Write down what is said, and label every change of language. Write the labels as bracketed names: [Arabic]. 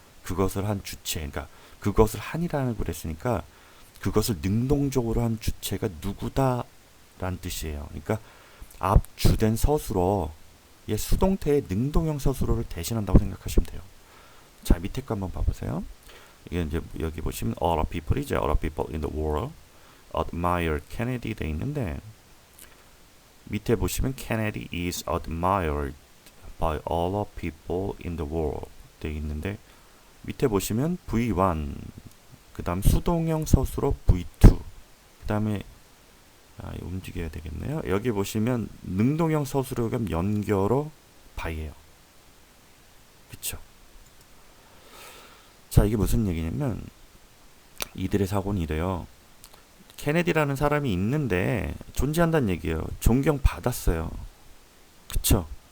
[Korean] 그것을 한 주체, 그러니까 그것을 한이라고 그랬으니까 그것을 능동적으로 한 주체가 누구다 라는 뜻이에요. 그러니까 앞 주된 서술어의 수동태의 능동형 서술어를 대신한다고 생각하시면 돼요. 자, 밑에 거 한번 봐보세요. 이게 이제 여기 보시면 [English] all of people [Korean] 이죠. [English] all of people in the world admire Kennedy [Korean] 돼 있는데, 밑에 보시면 [English] Kennedy is admired by all of people in the world 돼 있는데, 밑에 보시면 V1, [Korean] 그 다음 수동형 서술어 [English] V2, [Korean] 그 다음에 움직여야 되겠네요. 여기 보시면 능동형 서술어 겸 연결어 바이예요. 그쵸? 자, 이게 무슨 얘기냐면, 이들의 사고는 이래요. 케네디라는 사람이 있는데 존재한다는 얘기예요. 존경받았어요. 그쵸?